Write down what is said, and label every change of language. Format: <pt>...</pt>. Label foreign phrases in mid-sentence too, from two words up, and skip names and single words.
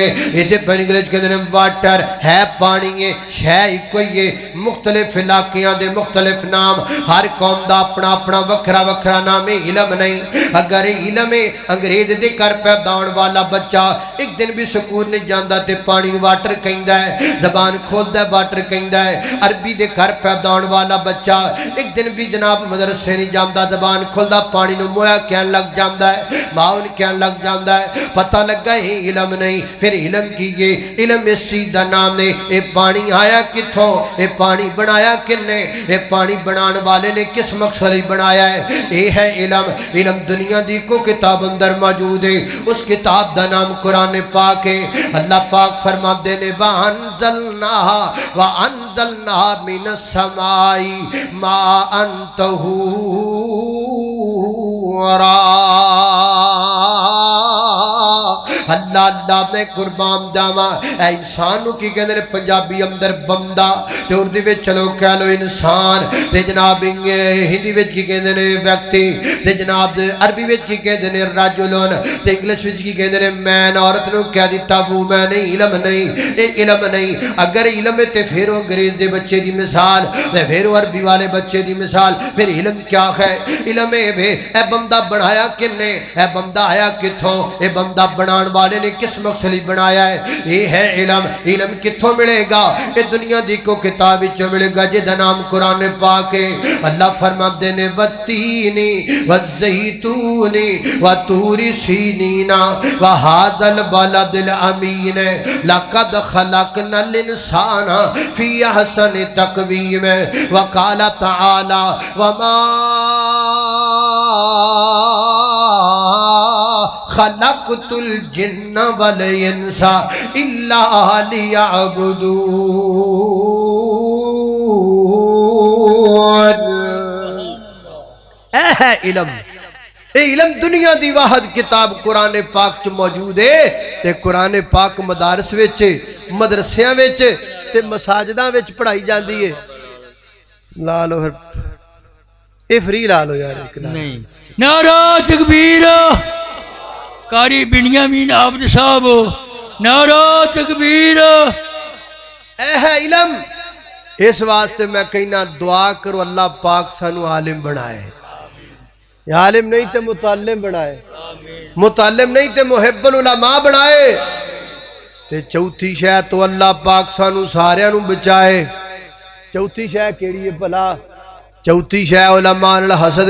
<pa>اس پانی انگلش کہندے نے واٹر ہے پانی ہے شے اکو ہی ہے مختلف علاقیاں دے مختلف نام ہر قوم دا اپنا اپنا وکھرا وکھرا نام ہے علم نہیں اگر علم انگریز دے کر پیدا ہونے والا بچہ ایک دن بھی سکول نہیں جاندا تے پانی واٹر کہندا ہے زبان کھولدا ہے واٹر کہندا ہے عربی دے کر پیدا ہونے والا بچہ ایک دن بھی جناب مدرسے نہیں جاندا زبان کھولدا پانی نو مویا کہن لگ جاندا ہے ماؤن کہن لگ جاندا ہے پتہ لگا یہ علم نہیں پھر علم کی یہ علم اس چیز دا نام ہے اے پانی آیا کتھوں اے پانی بنایا کنے اے پانی بنان والے نے کس مقصد بنایا ہے یہ ہے علم علم دنیا دی کو کتاب اندر موجود ہے اس کتاب دا نام قرآن پاک ہے اللہ پاک فرماتے نے</pa> <ar>وَأَنزَلْنَا مِنَ السَّمَاءِ مَاءً طَهُورًا</ar> <pa>اللہ اللہ میں قربان جاواں اے انسانوں کی کہندے نے پنجابی اندر بندہ تے اردو وچ چلو کہہ لو انسان تے جناب ہندی وچ کی کہندے نے ویکتی تے جناب عربی وچ کی کہندے نے رجلون تے انگلش وچ کی کہندے نے مین عورت نو کہہ دتا وہ میں نہیں علم نہیں اے علم نہیں اگر علم ہے تے پھر انگریز دے بچے دی مثال تے پھر عربی والے بچے دی مثال پھر علم کیا ہے علم اے بندہ بنایا کنے اے بندہ آیا کتھوں اے بندہ بنان والے نے کس مقصد بنایا ہے یہ ہے علم علم کتھوں ملے گا یہ دنیا دی کو کتاب وچوں ملے گا جے دا نام قرآن پاک ہے اللہ فرماتے نے</pa> <ar>والتین والزیتون وطور سینین وہذا البلد الامین لقد خلقنا الانسان فی احسن تقویم وقال تعالی وما خلقت الجن والانس الا ليعبدون</ar> <pa>اے ہے علم اے علم دنیا دی واحد کتاب قرآن پاک چ موجود ہے تے قرآن پاک مدارس وچ مدرسیاں وچ تے مساجداں وچ پڑھائی جاندی ہے لا لو پھر اے فری لا لو یار نہیں نعرہ تکبیر قاری بنیامین عابد صاحب نعرہ تکبیر اے ہے علم اس واسطے میں کہنا دعا کرو اللہ پاک سانو عالم بنائے یا عالم نہیں تے متعلم بنائے متعلم نہیں تے محب العلماء بنائے تے چوتھی شے تو اللہ پاک سانو سارے نو بچائے چوتھی شے کیڑی ہے بھلا چوتھی شے علماء نال حسد</pa>